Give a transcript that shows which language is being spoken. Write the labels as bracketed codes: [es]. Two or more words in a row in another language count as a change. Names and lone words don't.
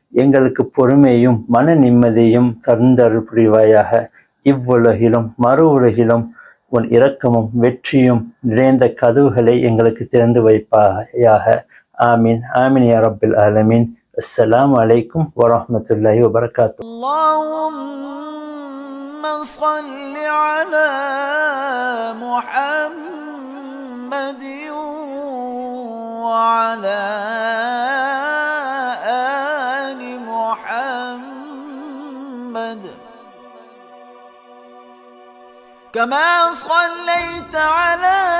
[ta] எங்களுக்கு பொறுமையும் மன நிம்மதியும் தந்தருள் புரிவாயாக. இவ்வுலகிலும் மறு உலகிலும் உன் இரக்கமும் வெற்றியும் நிறைந்த கதவுகளை எங்களுக்கு திறந்து வைப்பாயாக. [ar] آمين آمين يا رب العالمين. السلام عليكم ورحمة الله وبركاته. اللهم صل على محمد وعلى آل محمد كما صليت على